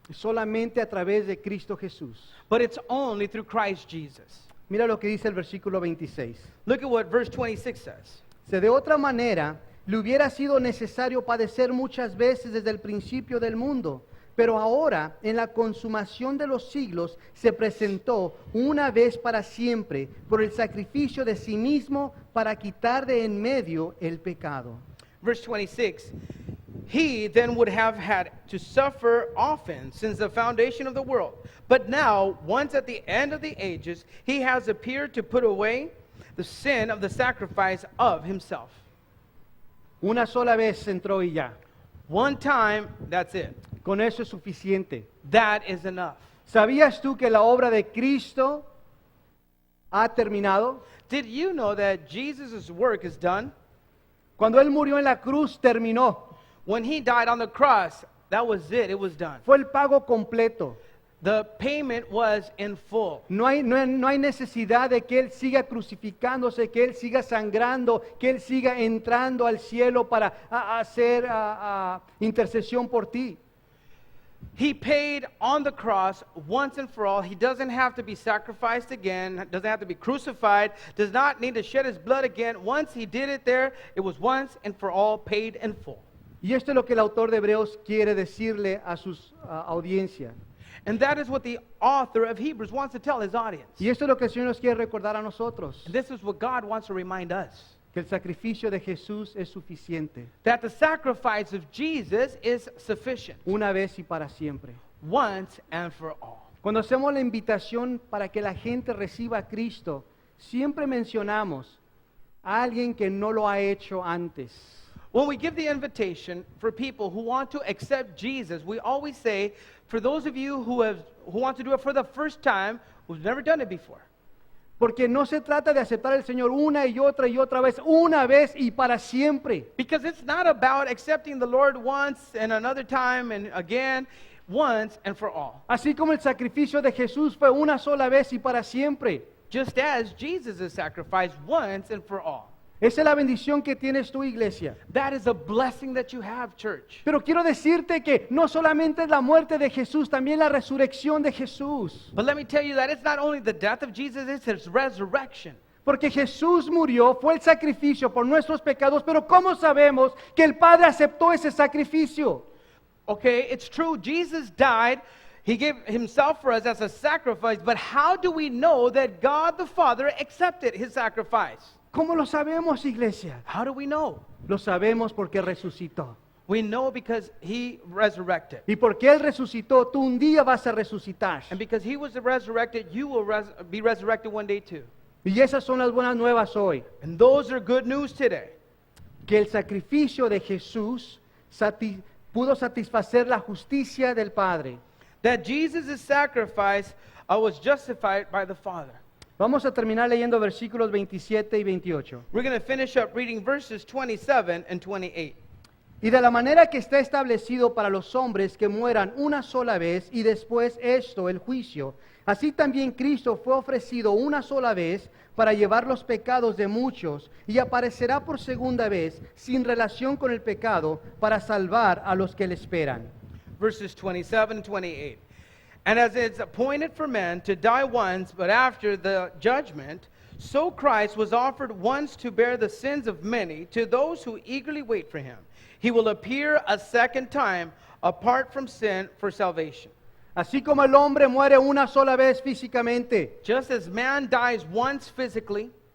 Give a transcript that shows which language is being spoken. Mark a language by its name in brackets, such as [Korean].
[Spanish] Es solamente a través de Cristo Jesús. [English] but it's only through Christ Jesus. [Spanish] Mira lo que dice el versículo 26. [English] Look at what verse 26 says. [Spanish] Si de otra manera le hubiera sido necesario padecer muchas veces desde el principio del mundo, pero ahora en la consumación de los siglos se presentó una vez para siempre por el sacrificio de sí mismo para quitar de en medio el pecado. [English] Verse 26. He then would have had to suffer often since the foundation of the world. But now, once at the end of the ages, he has appeared to put away the sin of the sacrifice of himself. [Spanish] Una sola vez entró y ya. [English] One time, that's it. [Spanish] Con eso es suficiente. [English] That is enough. [Spanish] ¿Sabías tú que la obra de Cristo ha terminado? [English] Did you know that Jesus' work is done? [Spanish] Cuando Él murió en la cruz, terminó. [English] When he died on the cross, that was it. It was done. [Spanish] Fue el pago completo. [English] The payment was in full. [Spanish] No hay necesidad de que Él siga crucificándose, que Él siga sangrando, que Él siga entrando al cielo para hacer intercesión por ti. [English] He paid on the cross once and for all. He doesn't have to be sacrificed again, doesn't have to be crucified, does not need to shed his blood again. Once he did it there, it was once and for all paid in full. [Spanish] Y esto es lo que el autor de Hebreos quiere decirle a su audiencia. [English] And that is what the author of Hebrews wants to tell his audience. [Spanish] Y esto es lo que el Señor nos quiere recordar a nosotros. [English] And this is what God wants to remind us. [Spanish] Que el sacrificio de Jesús es suficiente. [English] That the sacrifice of Jesus is sufficient. [Spanish] Una vez y para siempre. [English] Once and for all. [Spanish] Cuando hacemos la invitación para que la gente reciba a Cristo, siempre mencionamos a alguien que no lo ha hecho antes. [English] When we give the invitation for people who want to accept Jesus, we always say, for those of you who want to do it for the first time, who've never done it before. [Spanish] Porque no se trata de aceptar al Señor una y otra vez, una vez y para siempre. [English] Because it's not about accepting the Lord once and another time and again, once and for all. [Spanish] Así como el sacrificio de Jesús fue una sola vez y para siempre. [English] Just as Jesus' sacrifice once and for all. [Spanish] Esa es la bendición que tienes tu iglesia. [English] That is a blessing that you have, church. [Spanish] Pero quiero decirte que no solamente es la muerte de Jesús, también la resurrección de Jesús. [English] But let me tell you that it's not only the death of Jesus, it's his resurrection. [Spanish] Porque Jesús murió, fue el sacrificio por nuestros pecados, pero ¿cómo sabemos que el Padre aceptó ese sacrificio? [English] Okay, it's true, Jesus died. He gave himself for us as a sacrifice, but how do we know that God the Father accepted his sacrifice? [Spanish] ¿Cómo lo sabemos, iglesia? [English] How do we know? [Spanish] Lo sabemos porque resucitó. [English] We know because he resurrected. [Spanish] Y porque Él resucitó, tú un día vas a resucitar. [English] And because he was resurrected, you will be resurrected one day too. [Spanish] Y esas son las buenas nuevas hoy. [English] And those are good news today. [Spanish] Que el sacrificio de Jesús pudo satisfacer la justicia del Padre. [English] That Jesus' sacrifice was justified by the Father. [Spanish] Vamos a terminar leyendo versículos 27 y 28. [English] We're going to finish up reading verses 27 and 28. [Spanish] Y de la manera que está establecido para los hombres que mueran una sola vez y después esto, el juicio, así también Cristo fue ofrecido una sola vez para llevar los pecados de muchos y aparecerá por segunda vez sin relación con el pecado para salvar a los que le esperan. [English] Verses 27 and 28. And as it's appointed for men to die once, but after the judgment, so Christ was offered once to bear the sins of many to those who eagerly wait for him. He will appear a second time apart from sin for salvation. [Spanish] Así como el hombre muere una sola vez físicamente. [English] Just as man dies once physically,